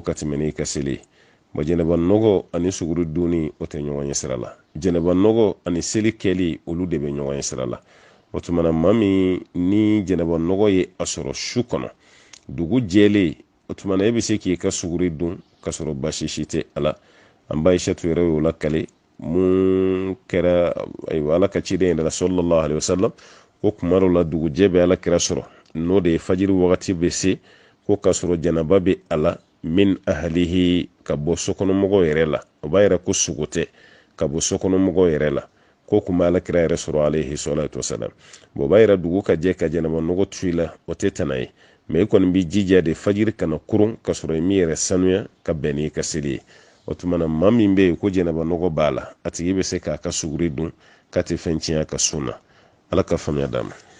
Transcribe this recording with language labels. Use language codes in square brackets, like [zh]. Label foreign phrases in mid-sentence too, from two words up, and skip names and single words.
[bm] ka tɛmɛ ka seli bon jɛnɛba nɔgɔ ani suguri dunni o tɛ ɲɔgɔn ye sira la jɛnɛba nɔgɔ ani seli kɛli olu de bɛ ɲɔgɔn ye sira la o tumana maa min ni jɛnɛba nɔgɔ ye a sɔrɔ su kɔnɔ dugu jɛlen o tumana e bɛ se k'i ka suguri dun ka sɔrɔ basi si tɛ a la an ba Aishatu yɛrɛ y'o lakale mun kɛra ayiwa ala ka ciden yɛrɛ la [ar] صلى الله عليه وسلم [bm] ko kuma dɔw la dugujɛ bɛ ala kira sɔrɔ n'o de ye fajiri wagati bɛ se ko ka sɔrɔ jɛnɛba bɛ a la min ahalihi ka bɔ sokɔnɔmɔgɔw yɛrɛ la o b'a yɛrɛ ko sugo tɛ ka bɔ sokɔnɔmɔgɔw yɛrɛ la ko kuma ala kira yɛrɛ sɔrɔ [ar] عليه الصلاة والسلام [bm] bon o b'a yɛrɛ dugu ka jɛ ka jɛnɛba nɔgɔ tu i la o tɛ tana ye mais i kɔni b'i jija de fajiri kana kurun ka sɔrɔ i min yɛrɛ sanuya ka bɛn n'i ka seli ye o tumana maa min bɛ yen ko jɛnɛba nɔgɔ b'a la a tigi bɛ se k'a ka suguri dun k'a tɛ fɛn tiɲɛ a ka sun na ala ka faamuya d'a ma